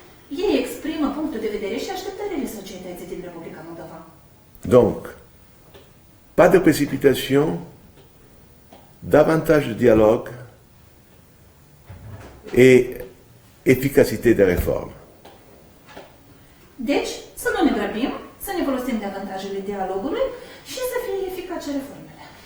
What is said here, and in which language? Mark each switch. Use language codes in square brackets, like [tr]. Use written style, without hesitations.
[ro] ei exprimă punctul de vedere și așteptările societății din Republica Moldova. [fr] Donc, pas de précipitation, davantage de dialogue et efficacité des réformes. [ro] Deci, să nu ne grăbim, să ne folosim de avantajele dialogului și să fie eficace reformele.